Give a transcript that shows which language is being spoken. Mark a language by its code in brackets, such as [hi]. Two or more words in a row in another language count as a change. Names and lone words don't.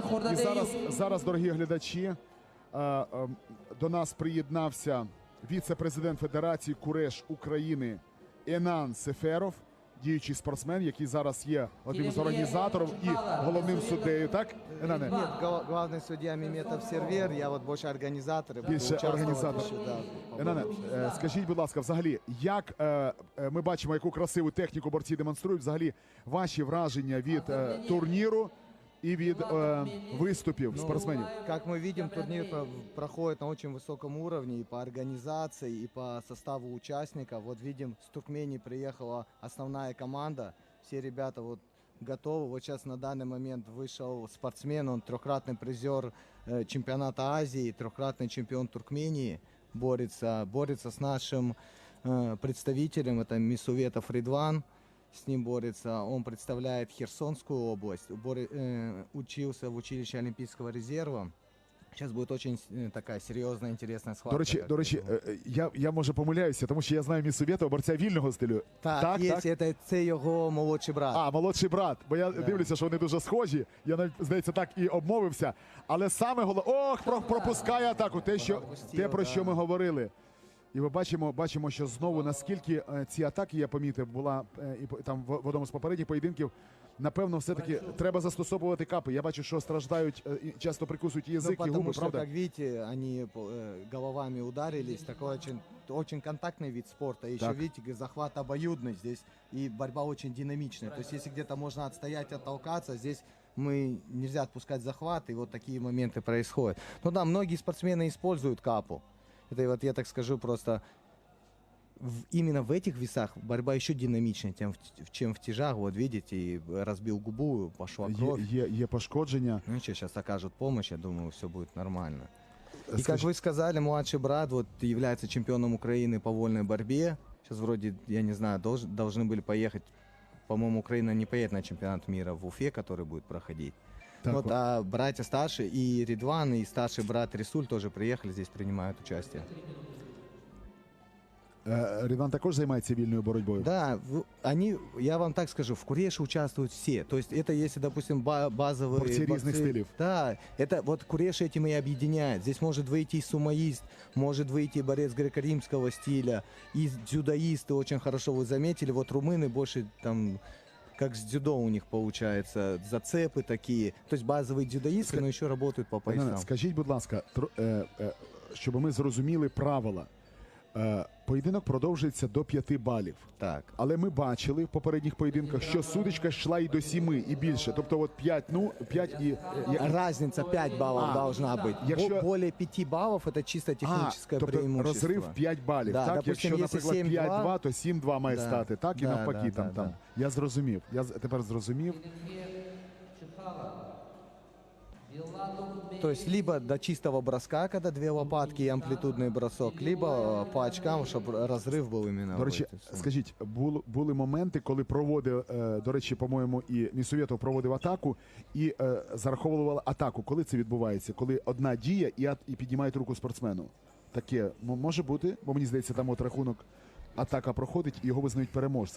[uk] Хурдаде Эюб. зараз, дорогі глядачі, до нас приєднався віце-президент Федерації Куреш України Енан Сеферов, діючий спортсмен, який зараз є одним з організаторів і головним суддею. Так, Енане? [ru] Нет, главный судья Меметов Сервер, я вот больше организатор. [uk] Більше організатор. Енане, скажіть, будь ласка, взагалі, як ми бачимо, яку красиву техніку борці демонструють, взагалі ваші враження від турніру і від виступів спортсменів? [ru] Как мы видим, турнир проходит на очень высоком уровне и по организации, и по составу участников. Вот видим, с Туркмении приехала основная команда. Все ребята вот готовы. Вот сейчас на данный момент вышел спортсмен, он трехкратный призер чемпионата Азии, трехкратный чемпион Туркмении. Борется с нашим представителем, это Месуветов Ридван. С ним борется. Он представляет Херсонскую область. Учился в училище Олимпийского резерва. Сейчас будет очень такая [uk] серйозна, інтересна [ru] схватка. [uk] До речі, я може помиляюся, тому що я знаю Месуветова, борця вільного стилю. Так, є, це його молодший брат. А, молодший брат. Бо я дивлюся, що вони дуже схожі. Я навіть, здається, так і обмовився. Але саме головне... Ох, пропускає атаку. Те, про що ми говорили. І ми бачимо, що знову, наскільки ці атаки, я помітив, була там в одному з попередніх поєдинків, напевно, все-таки треба застосовувати капи. Я бачу, що страждають, часто прикусують язик і губи, [ru] что, правда? как видите, они головами ударились. Такой очень контактный вид спорта. Еще, видите, захват обоюдный здесь. И борьба очень динамичная. То есть, если где-то можно отстоять, оттолкаться, здесь нельзя отпускать захват. И вот такие моменты происходят. Ну да, многие спортсмены используют капу. Это вот я так скажу просто, именно в этих весах борьба еще динамичнее, чем в тяжах. Вот видите, и разбил губу, пошла кровь. [uk] Є пошкодження. [ru] Ну ничего, сейчас окажут помощь, я думаю, все будет нормально. И как вы сказали, младший брат вот является чемпионом Украины по вольной борьбе. Сейчас вроде, я не знаю, должны были поехать, по-моему, Украина не поедет на чемпионат мира в Уфе, который будет проходить. Вот, а братья старшие, и Ридван, и старший брат Рисуль тоже приехали, здесь принимают участие. [uk] Ридван також займається вільною боротьбою? [ru] Да, я вам так скажу, в Куреше участвуют все. То есть это если, допустим, базовые борцы разных стилей. Да, это вот Куреш этим и объединяет. Здесь может выйти сумоист, может выйти борец греко-римского стиля, и дзюдоисты очень хорошо, вы заметили, вот румыны больше там... Как с дзюдо у них получается, зацепы такие. То есть базовые дзюдоисты, но еще работают по поясам. [uk] Скажіть, будь ласка, щоб ми зрозуміли правила. Поєдинок продовжується до 5 балів. Так. Але ми бачили в попередніх поєдинках, що судочка йшла і до 7, і більше. Тобто от 5 і... [ru] Разница 5 баллов должна быть. [uk] Якщо... [ru] Более 5 баллов это чисто техническое преимущество. [uk] Розрив 5 балів. [ru] Да, так? допустим, [uk] якщо, наприклад, 5-2, то 7-2 має стати. Так? І навпаки. [ru] Да. [uk] Я зрозумів. Я тепер зрозумів. [ru] То есть либо до чистого броска, когда 2 лопатки и амплитудный бросок, либо по очкам, чтобы разрыв был именно. [uk] До в речі, [ru] этой сумме. [uk] скажіть, були моменти, коли проводив, до речі, по-моєму, і Нісоветов проводив атаку і зараховували атаку. Коли це відбувається? Коли одна дія і піднімають руку спортсмену. Таке може бути, бо мені здається, там от рахунок атака проходить і його визнають переможцем.